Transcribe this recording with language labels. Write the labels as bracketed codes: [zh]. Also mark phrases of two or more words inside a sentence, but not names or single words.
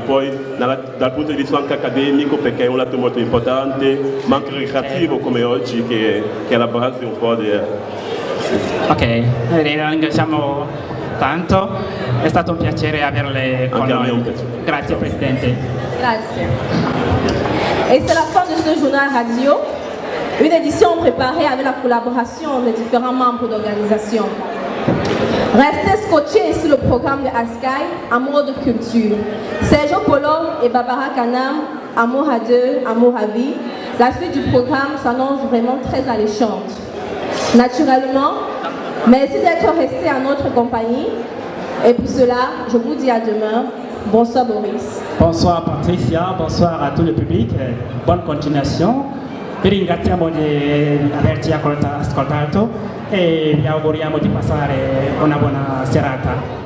[it] Poi dal punto di vista anche accademico, perché è un lato molto importante, ma anche ricreativo come oggi, che è la base un po' di... Ok, ringraziamo tanto, è stato un piacere averle con noi. Grazie Presidente. Grazie. [fr] Et c'est la fin de ce journal radio, une édition préparée avec la collaboration des différents membres d'organisation. Restez scotchés sur le programme de ASCAI, Amour de culture. Sergio Polo et Barbara Kanam, Amour à deux, Amour à vie. La suite du programme s'annonce vraiment très alléchante. Naturellement, merci d'être restés en notre compagnie. Et pour cela, je vous dis à demain. Bonsoir Boris. Bonsoir Patricia, bonsoir [it] a tutto il pubblico, buona continuazione. Vi ringraziamo di averci ascoltato e vi auguriamo di passare una buona serata.